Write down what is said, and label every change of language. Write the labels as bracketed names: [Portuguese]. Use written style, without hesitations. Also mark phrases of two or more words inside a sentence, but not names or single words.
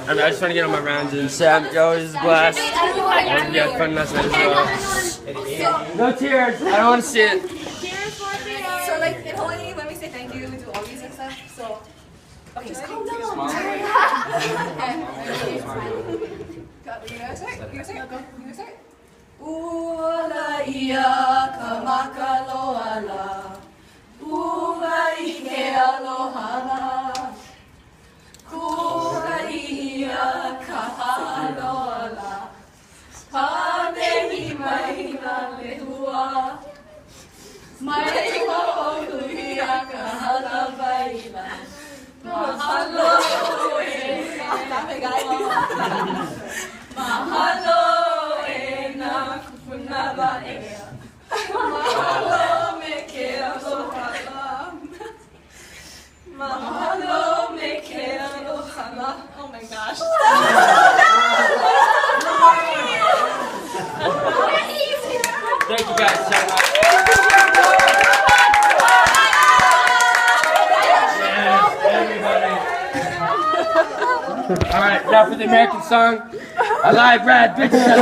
[English] I just trying to get on my rounds and Sam, yo, this is blast. And you had fun last night as well. No tears. I don't want to see it. So like in Hawaii, when we say thank you, we do all these and stuff. So okay, just calm down. You guys start? You guys start? Go. You guys start? [Hawaiian] Ula ia ka makaloala, ula ike alohala, kula ia ka haloala, panehi mai na lehua, mai ho'oluia ka halawaila, mahalo e mahalo e na kupunala ea, mahalo me ke aloha, mahalo me ke aloha. [English] Oh my gosh. Thank you guys so much. All right, now for the American song, Alive Rad Bitches.